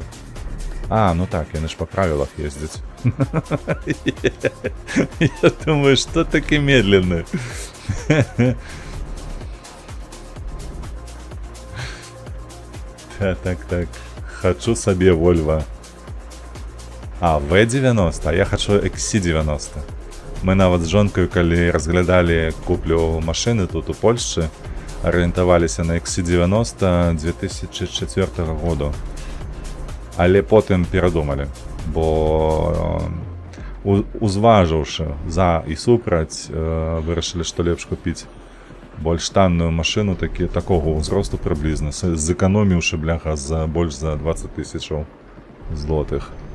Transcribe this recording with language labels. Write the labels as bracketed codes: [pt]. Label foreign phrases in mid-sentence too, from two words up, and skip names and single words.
[be] А, ну так, яны ж па правілах ездзяць. Я думаю, што такі медленны? Так. Хочу сабе Volvo. А, V90, а я хочу XC90. Мы нават з жонкаю, калі разглядалі куплю машыны тут у Польшчы, арыентаваліся на XC90 2004 году. Але потым перадумалі, бо узважыўшы за і супраць, вырашылі, што лепш купіць больш танную машыну такога ўзросту прыблізна, зэканоміўшы, бляха, больш за 20 тысячаў злотых.